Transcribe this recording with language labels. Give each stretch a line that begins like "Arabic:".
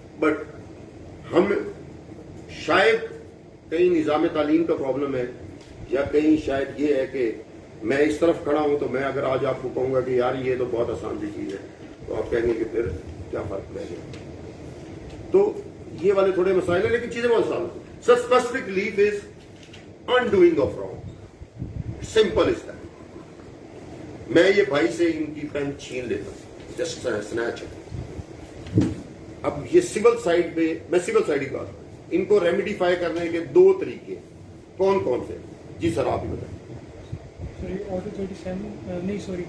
Urdu: But ہم شاید کہیں نظام تعلیم کا پرابلم ہے, یا کہیں شاید یہ ہے کہ میں اس طرف کھڑا ہوں تو میں اگر آج آپ کو کہوں گا کہ یار یہ تو بہت آسان سی چیز ہے تو آپ کہیں گے کہ پھر کیا فرق رہ گیا. تو یہ والے تھوڑے مسائل ہیں, لیکن چیزیں بہت آسان ہیں.
English: Sir specific relief is undoing of wrong, simple is that.
Urdu: میں یہ بھائی سے ان کی پین چھین لیتا ہوں,
English: Just snatch.
Urdu: اب یہ سول سائڈ پہ, میں سول سائڈ ہی بات ہوں, ان کو ریمیڈیفائی کرنے کے 2 طریقے کون کون سے؟ جی سر آپ ہی بتائیں. آرٹیکل 37 نہیں سوری